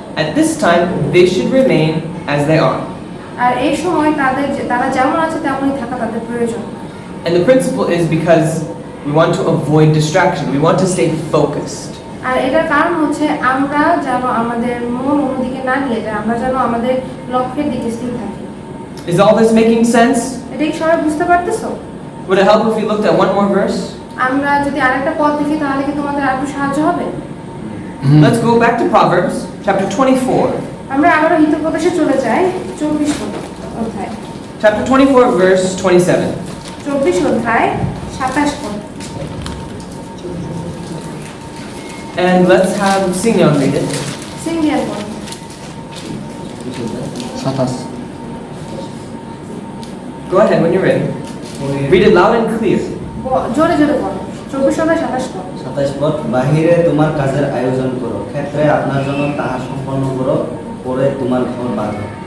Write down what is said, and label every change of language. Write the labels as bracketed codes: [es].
[en] at this time, they should remain as they are. [bn] আর এই সময় তারা যেমন আছে তেমনই থাকা তাদের প্রয়োজন। [en] And the principle is because we want to avoid distraction. We want to stay focused. [bn] আর এটার কারণ হচ্ছে আমরা যেন আমাদের মন অন্যদিকে না নিয়ে যায়, আমরা যেন আমাদের লক্ষ্যের দিকে স্থির থাকি। [en] Is all this making sense? [bn] এটা কি সবাই বুঝতে পারতেছো? [en] Would it help if we looked at one more verse? [bn] আমরা যদি আরেকটা পদ দেখি তাহলে কি তোমাদের আরেকটু সাহায্য হবে? [en] Let's go back to Proverbs chapter 24. [bn] আমরা আবারও হিতোপদেশে চলে যাই 24 অধ্যায়। [en] Chapter 24 verse 27. [bn] 24 অধ্যায় 27 পদ। [en] And let's have Signon read it. [bn] সিঙ্গিয়ার পদ। 27 [en] Go ahead when you're ready. Read it loud and clear. [bn] জোরে জোরে পড়ো। 24 অধ্যায় 27 পদ। 27 পদ, বাহিরে তোমার কাজের আয়োজন করো, ক্ষেত্রে আপনার জন্য তাহা সম্পন্ন করো, পরে তোমার ঘর বাঁধো।